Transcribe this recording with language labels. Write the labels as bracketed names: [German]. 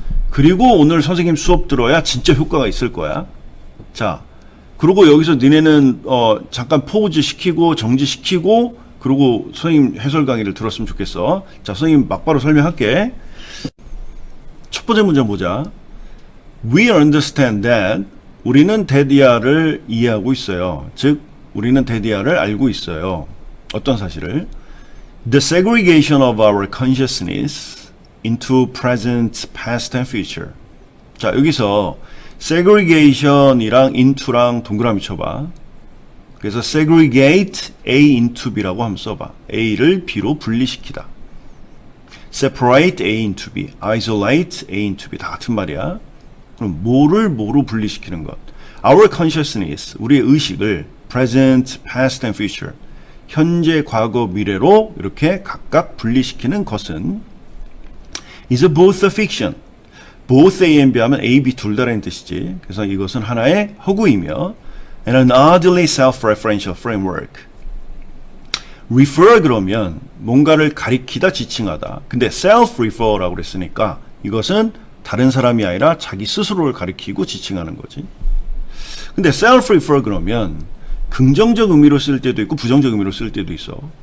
[Korean] 그리고 오늘 선생님 수업 들어야 진짜 효과가 있을 거야. 자, 그리고 여기서 니네는 잠깐 포즈 시키고 정지시키고, 그리고 선생님 해설 강의를 들었으면 좋겠어. 자, 선생님 막바로 설명할게. 첫 번째 문제 보자. [English] We understand that. [Korean] 우리는 대디아를 이해하고 있어요. 즉 우리는 대디아를 알고 있어요. 어떤 사실을? [English] The segregation of our consciousness into present, past and future. [Korean] 자, 여기서 segregation이랑 into랑 동그라미 쳐봐. 그래서 [English] segregate A into B [Korean] 라고 한번 써봐. A를 B로 분리시키다. [English] separate A into B, isolate A into B, [Korean] 다 같은 말이야. 그럼 뭐로 분리시키는 것? [English] Our consciousness, [Korean] 우리의 의식을 [English] present, past and future, [Korean] 현재, 과거, 미래로 이렇게 각각 분리시키는 것은 [English] is both a fiction. both A and B [Korean] 하면 A, B 둘 다라는 뜻이지. 그래서 이것은 하나의 허구이며 [English] and an oddly self-referential framework. [Korean] refer 그러면 뭔가를 가리키다, 지칭하다. 근데 self-refer라고 그랬으니까 이것은 다른 사람이 아니라 자기 스스로를 가리키고 지칭하는 거지. 근데 self-refer 그러면 긍정적 의미로 쓸 때도 있고 부정적 의미로 쓸 때도 있어.